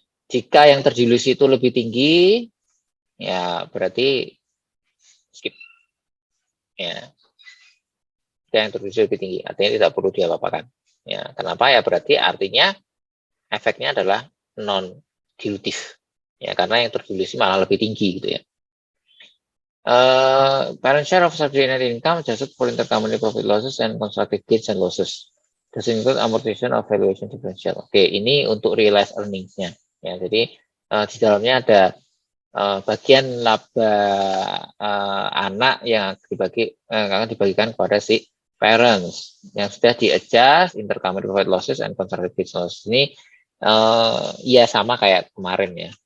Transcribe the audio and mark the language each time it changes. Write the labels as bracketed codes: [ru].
[id] Jika yang terdilusi itu lebih tinggi, ya berarti skip. Ya. Jika yang terdilusi lebih tinggi, artinya tidak perlu diapa-apakan. Ya, kenapa ya? Berarti artinya efeknya adalah non dilutif. Ya, karena yang terdilusi malah lebih tinggi gitu ya. [en] Parent share of subsidiary income adjusted for intercompany profit losses and constructive gains and losses. Does include amortization of valuation differential. [id] Oke, ini untuk realized earnings-nya. Ya, jadi di dalamnya ada bagian laba anak yang akan dibagikan kepada si parents yang sudah di-adjust intercompany profit losses and constructive gains losses. Ini ya sama kayak kemarin ya.